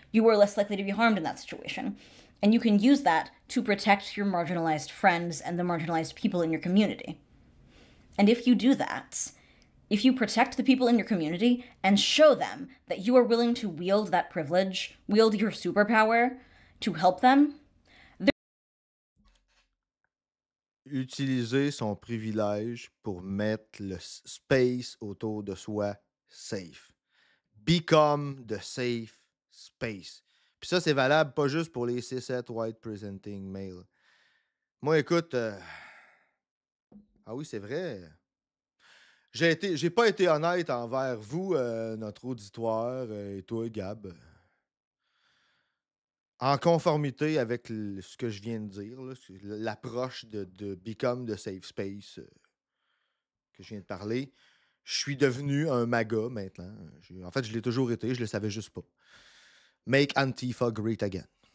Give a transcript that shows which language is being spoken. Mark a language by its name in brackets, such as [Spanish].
[English] You are less likely to be harmed in that situation. And you can use that to protect your marginalized friends and the marginalized people in your community. And if you do that, if you protect the people in your community and show them that you are willing to wield that privilege, wield your superpower to help them, [French] utiliser son privilège pour mettre le space autour de soi safe. [English] Become the safe space. [French] Puis ça, c'est valable pas juste pour les [English] cis-het white presenting male. [French] Moi, écoute... Ah oui, c'est vrai. J'ai pas été honnête envers vous, notre auditoire, et toi, Gab. En conformité avec ce que je viens de dire, l'approche de Become the Safe Space que je viens de parler, je suis devenu un MAGA maintenant. En fait, je l'ai toujours été, je le savais juste pas. [English] Make Antifa great again.